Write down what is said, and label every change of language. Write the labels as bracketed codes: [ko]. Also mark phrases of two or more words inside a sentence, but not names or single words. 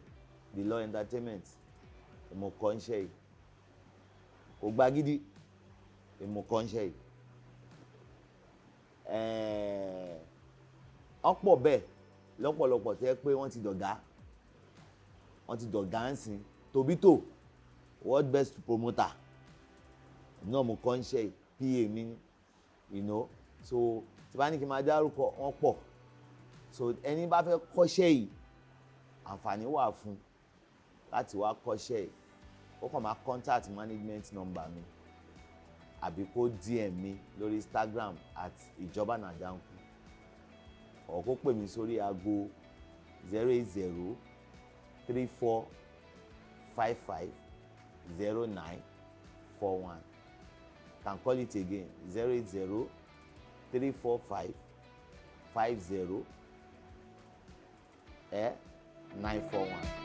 [en] The Law Entertainment, [yo] èmi kọ́ níṣẹ́ yìí. Kogbagidi, èmi kọ́ níṣẹ́ yìí. Ọ̀pọ̀ bẹ́ẹ̀ lọ́pọ̀lọpọ̀ tẹ́ pé wọ́n ti dọ̀gá ń sìn. Davido, [en] world best promoter, [yo] náà mo kọ́ níṣẹ́ yìí. PA mi, [en] you know. [yo] So tí bá ní kí n máa dárúkọ wọ́n pọ̀. So ẹni bá fẹ́ kọ́ṣẹ́ yìí, àǹfààní wà fún láti wá kọ́ṣẹ́ yìí. Ó kàn máa [en] contact management number [yo] mi àbí kó DM mi lórí Instagram @ijoba na danku, or kó pè mí sórí aago 080 34 55 0941. [en] Can call it again 080 345 50 941.